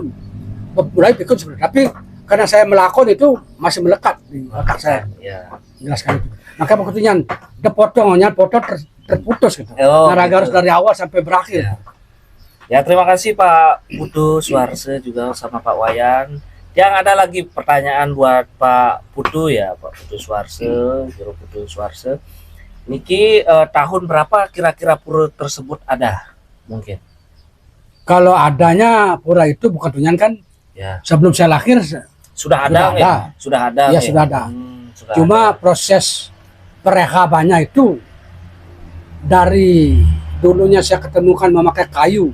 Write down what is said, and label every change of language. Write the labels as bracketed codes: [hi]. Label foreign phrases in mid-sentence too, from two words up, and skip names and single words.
[id] Mulai pikun sebenarnya. Tapi karena saya melakon itu masih melekat di otak saya. Jelaskan itu. Maka maksudnya potongnya terputus gitu. Naraga harus dari awal sampai berakhir. Ya terima kasih Pak Putu Suharse juga sama Pak Wayan. Yang ada lagi pertanyaan buat Pak Putu ya, Pak Putu Suharse, Juru Putu Suharse. Niki tahun berapa kira-kira pura tersebut ada? Mungkin. Kalau adanya pura itu bukan tunyan kan? Ya. Sebelum saya lahir sudah ada. Ya? Sudah ada. Ya sudah ada. Cuma proses perehabannya itu dari dulunya saya ketemukan memakai kayu.